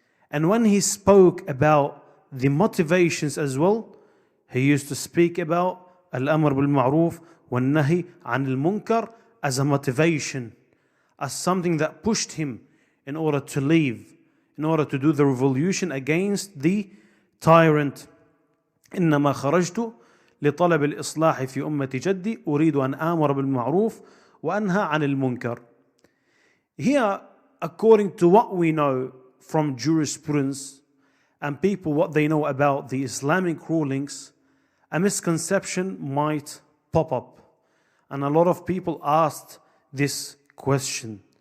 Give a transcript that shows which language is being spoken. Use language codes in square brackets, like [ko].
[en] And when he spoke about the motivations as well, he used to speak about Al-Amr bil-Ma'ruf wa-Nahi al-Munkar as a motivation, as something that pushed him in order to leave, in order to do the revolution against the tyrant. [ar] إنما خرجت لطلب الإصلاح في أمة جدي أريد أن آمر بالمعروف وأنهى عن المنكر. [en] Here, according to what we know from jurisprudence and people what they know about the Islamic rulings, a misconception might pop up. And a lot of people asked this question.